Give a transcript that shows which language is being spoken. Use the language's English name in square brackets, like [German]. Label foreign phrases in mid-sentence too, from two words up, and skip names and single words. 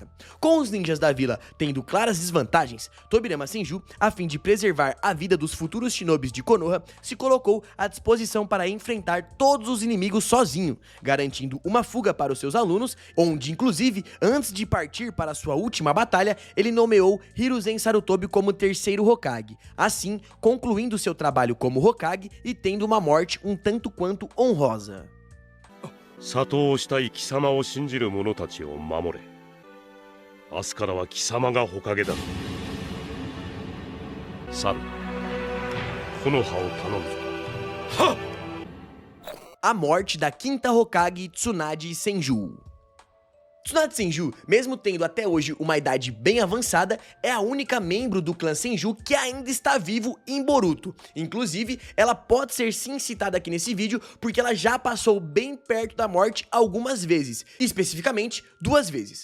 [Portuguese] Com os ninjas da vila tendo claras desvantagens, Tobirama Senju, a fim de preservar a vida dos futuros shinobis de Konoha, se colocou à disposição para enfrentar todos os inimigos sozinho, garantindo uma fuga para os seus alunos, onde inclusive, antes de partir para sua última batalha, ele nomeou Hiruzen Sarutobi como terceiro Hokage, assim concluindo seu trabalho como Hokage e tendo uma morte um tanto quanto honrosa. [Japanese] 里をしたい貴様を信じる者たちを守れ。明日からは貴様が火影だ。サル、木の葉を頼むぞ。はっ! [Portuguese] A morte da quinta Hokage Tsunade Senju. Tsunade Senju, mesmo tendo até hoje uma idade bem avançada, é a única membro do clã Senju que ainda está vivo em Boruto. Inclusive, ela pode ser sim citada aqui nesse vídeo porque ela já passou bem perto da morte algumas vezes, especificamente 2 vezes.